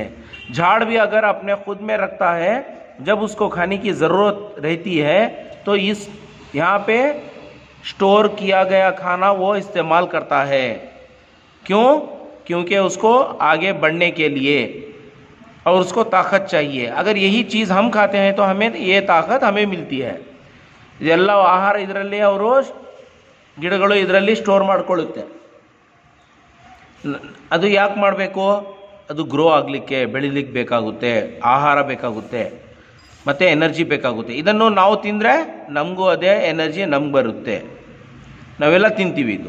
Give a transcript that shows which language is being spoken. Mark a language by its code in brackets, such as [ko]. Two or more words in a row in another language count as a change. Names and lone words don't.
[hi] झाड़ भी अगर अपने खुद में रखता है, जब उसको खाने की ज़रूरत रहती है तो इस यहाँ पे स्टोर किया गया खाना वो इस्तेमाल करता है. क्यों? क्योंकि उसको आगे बढ़ने के लिए और उसको ताकत चाहिए. अगर यही चीज़ हम खाते हैं तो हमें ये ताकत हमें मिलती है. [kn] ಇದೆಲ್ಲ ಆಹಾರ ಇದರಲ್ಲಿ ಅವರು ಗಿಡಗಳು ಇದರಲ್ಲಿ ಸ್ಟೋರ್ ಮಾಡ್ಕೊಳ್ಳುತ್ತೆ. ಅದು ಯಾಕೆ ಮಾಡಬೇಕು? ಅದು ಗ್ರೋ ಆಗಲಿಕ್ಕೆ, ಬೆಳಿಲಿಕ್ಕೆ ಬೇಕಾಗುತ್ತೆ, ಆಹಾರ ಬೇಕಾಗುತ್ತೆ, ಮತ್ತು ಎನರ್ಜಿ ಬೇಕಾಗುತ್ತೆ. ಇದನ್ನು ನಾವು ತಿಂದರೆ ನಮಗೂ ಅದೇ ಎನರ್ಜಿ ನಮ್ಗೆ ಬರುತ್ತೆ, ನಾವೆಲ್ಲ ತಿಂತೀವಿ ಇದು.